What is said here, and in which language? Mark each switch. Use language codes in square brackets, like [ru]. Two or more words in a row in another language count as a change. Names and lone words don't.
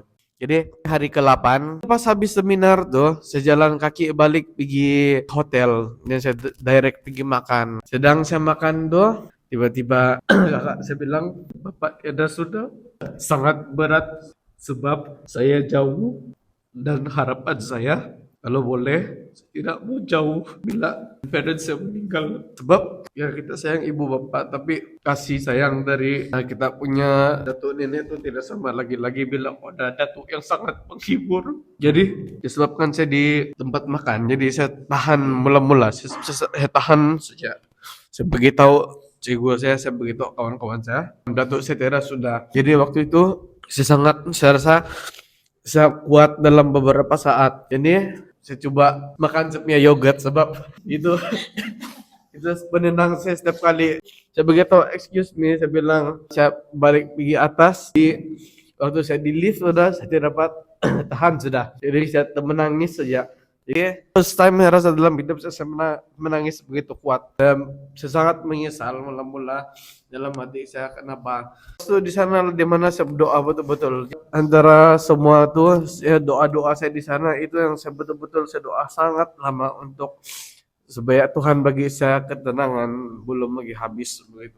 [ms] Jadi hari ke-8 pas habis seminar tuh saya jalan kaki balik pergi hotel dan saya direct pergi makan. Sedang saya makan tuh tiba-tiba kakak saya bilang, "Bapak ada sudah sangat berat sebab saya jauh dan harapan saya kalau boleh saya tidak mau jauh bila parents saya meninggal. Sebab ya kita sayang ibu bapak tapi kasih sayang dari kita punya datuk nenek itu tidak sama lagi-lagi bila ada datuk yang sangat menghibur. Jadi disebabkan saya di tempat makan jadi saya tahan mula-mula saya tahan saja. Saya beritahu cikgu saya beritahu kawan-kawan saya, datuk saya teras sudah. Jadi waktu itu saya rasa saya kuat dalam beberapa saat. Jadi saya coba makan punya yogurt sebab itu itu penenang saya setiap kali. Saya begitu [en] excuse me, [ms] saya bilang saya balik pergi atas. Waktu saya di lift sudah saya tidak dapat tahan sudah. Jadi saya menangis saja. Jadi [en] first time [ms] saya rasa dalam hidup saya menangis begitu kuat. Dan saya sangat menyesal mula-mula dalam hati saya kenapa. Itu di sana di mana saya berdoa betul-betul. Antara semua tuh doa-doa saya di sana itu yang saya betul-betul saya doa sangat lama untuk supaya Tuhan bagi saya ketenangan belum lagi habis begitu.